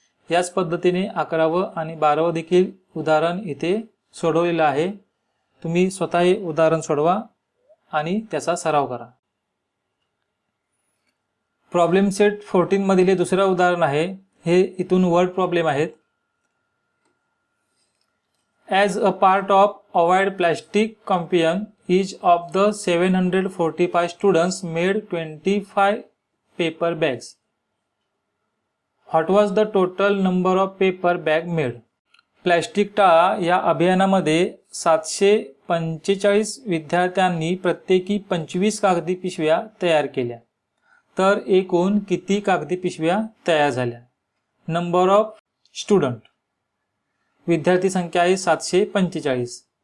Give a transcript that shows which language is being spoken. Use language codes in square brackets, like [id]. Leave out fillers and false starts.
[mr] याच पद्धतीने 11व आणि 12व देखील उदाहरण इथे सोडवलेलं आहे. तुम्ही स्वतः हे उदाहरण सोडवा आणि त्याचा सराव करा. प्रॉब्लेम सेट 14 मधील हे दुसरं उदाहरण आहे. हे इथून वर्ड प्रॉब्लेम आहेत. [en] As a part of avoid plastic campaign, each of the 745 students made 25 paper bags. What was the total number of paper bag made? [mr] Plastic टाळा या अभियानामध्ये 745 विद्यार्थ्यांनी प्रत्येकी 25 कागदी पिशव्या तयार केल्या. तर एकूण किती कागदी पिशव्या तयार झाल्या? [en] number of student, [mr] विद्यार्थी संख्या आहे 745.